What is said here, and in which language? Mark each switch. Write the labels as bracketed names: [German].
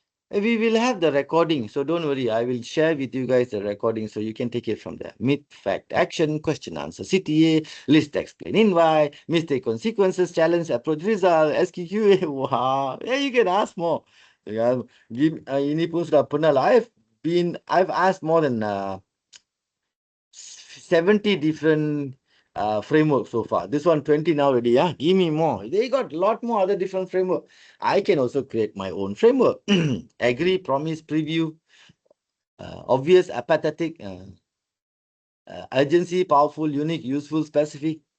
[English] We will have the recording, so don't worry. I will share with you guys the recording so you can take it from there. Myth, fact, action, question, answer, CTA, list, explain, invite, mistake, consequences, challenge, approach, result, SQQA. Wow, yeah, you can ask more. [Malay] Yeah, ini pun sudah pernah lah. [English] I've asked more than 70 different frameworks so far. This one 20 now already. Yeah, give me more. They got a lot more other different framework. I can also create my own framework. Agree, promise, preview, obvious, apathetic, urgency, powerful, unique, useful, specific.